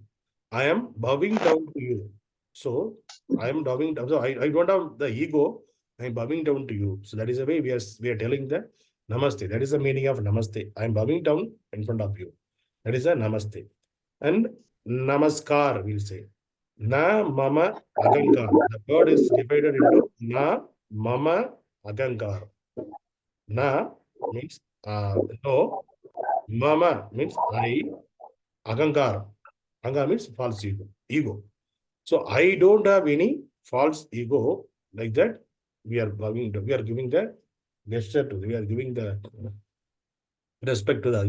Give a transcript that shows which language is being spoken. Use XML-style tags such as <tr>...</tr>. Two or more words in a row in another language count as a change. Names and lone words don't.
<en>I am bowing down to you. So I am bowing down. So I don't have the ego. I am bowing down to you. So that is the way we are telling that Namaste. That is the meaning of Namaste. I am bowing down in front of you. That is a Namaste. And Namaskar, we'll say.</en> <sa>न मम अगंकार.</sa> <en>The word is divided into</en> <sa>न मम अगंकार.</sa> <en>Na means no. Mama means I. Agankar. Ahankar means false ego. So I don't have any false ego like that. We are giving the gesture to, we are giving the respect to that.</en>